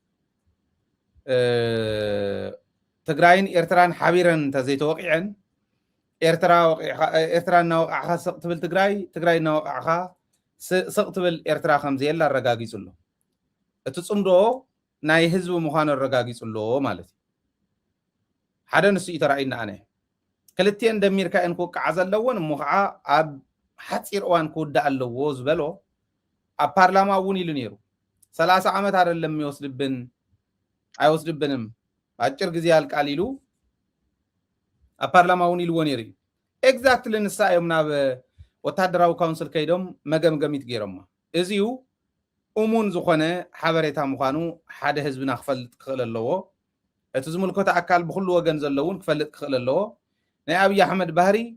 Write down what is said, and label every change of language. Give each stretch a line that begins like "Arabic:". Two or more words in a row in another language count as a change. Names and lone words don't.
Tigrinya: ትግራይን ኤርትራን ሓቢረን እንተዘይተወቂዐን ኤርትራ እናወቃዕኻ ስቕ ትብል ትግራይ እናወቃዕኻ ስቕ ትብል ኤርትራ ከምዘየላ ኣረጋጊፁሎ እቲ ፅምዶ ናይ ህዝቢ ምዃኑ ኣረጋጊፁሎ ማለት እዩ ሓደ ንሱ እዩ ተራእዩና ኣነ ክልቲአን ደሚርካ እየን ክውቅዓ ዘለዎን እሞ ከዓ ኣብ ሓፂር እዋን ክውዳእ ኣለዎ ዝበሎ ኣብ ፓርላማ እውን ኢሉ ነይሩ
Amharic: 30 ዓመት አይደለም የሚወስድብን አይወስድብንም በአጭር ጊዜ ያልቃል
Tigrinya: ኢሉ ኣብ ፓርላማ እውን ኢልዎ ነይሩ ኤግዛክትሊ ንሳ እዮም ናብ ወታደራዊ ካውንስል ከይዶም መገምገሚት ገይሮማ እዚዩ እሙን ዝኾነ ሓበሬታ ምዃኑ ሓደ ህዝብና ክፈልጥ ክኽእል ኣለዎ እቲ ዝምልከቶ ኣካል ብኩሉ ወገን ዘለውን ክፈልጥ ክኽእል ኣለዎ ናይ ኣብይ ኣሕመድ ባህሪ